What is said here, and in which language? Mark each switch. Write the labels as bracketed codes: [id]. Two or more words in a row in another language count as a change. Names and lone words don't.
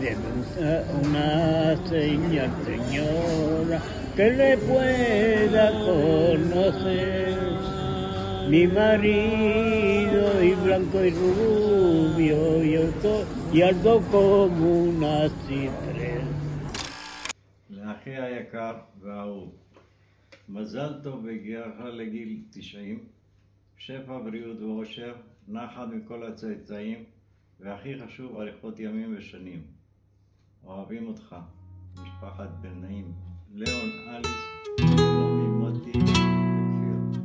[es] una señal, señora, que le pueda conocer. Mi marido y blanco y rubio y alto como una ciprés. [he] לאחי היקר והאהוב, מזל טוב והגיעך לגיל 90, שפע בריאות ואושר, נחת מכל הצאצאים, והכי חשוב, אריכות ימים ושנים. אוהבים אותך, משפחת בן נעים, ליאון, אליס, נעמי, מוטי וכפיר.